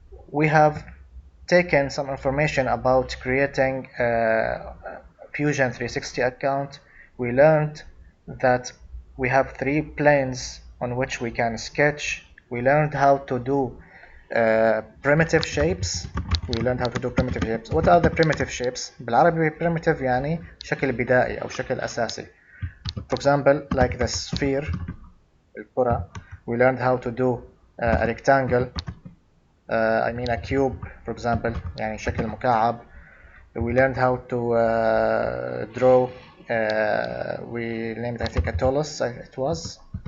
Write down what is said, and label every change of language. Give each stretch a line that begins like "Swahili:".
English: We have taken some information about creating a Fusion 360 account. We learned that we have 3 planes on which we can sketch. We learned how to do primitive shapes. What are the primitive shapes?
Arabic: بالعربي primitive يعني شكل بدائي أو شكل أساسي.
English: For example, like the sphere,
Arabic: الكرة.
English: We learned how to do a rectangle. I mean a cube, for example,
Arabic: يعني شكل مكعب.
English: We learned how to draw. We named, I think, a Tolus. It was.